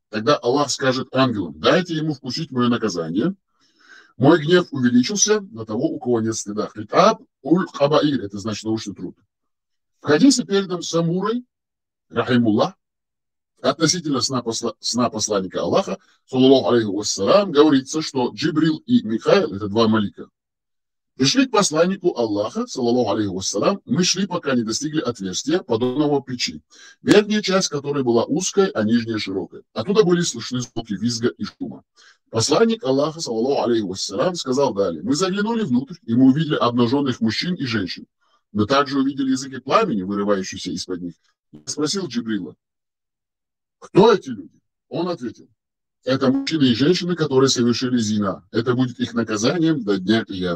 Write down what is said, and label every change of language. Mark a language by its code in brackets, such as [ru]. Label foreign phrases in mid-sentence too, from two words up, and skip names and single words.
[ru] Тогда Аллах скажет ангелам: дайте ему вкусить мое наказание. Мой гнев увеличился на того, у кого нет стыда. Хитаб уль-хабаир, это значит научный труд. В хадисе передом Самурой, рахимуллах, относительно сна посланника Аллаха, [ar] صلى الله عليه وسلم, [ru] говорится, что Джибрил и Михаил, это два малика, пришли к посланнику Аллаха, [ar] صلى الله عليه وسلم. [ru] Мы шли, пока не достигли отверстия, подобного печи, верхняя часть которой была узкой, а нижняя широкой. Оттуда были слышны звуки визга и шума. Посланник Аллаха, [ar] صلى الله عليه وسلم, [ru] сказал далее: мы заглянули внутрь, и мы увидели обнаженных мужчин и женщин. Мы также увидели языки пламени, вырывающиеся из-под них. Я спросил Джибрила: кто эти люди? Он ответил: это мужчины и женщины, которые совершили зина. Это будет их наказанием до дня Киям.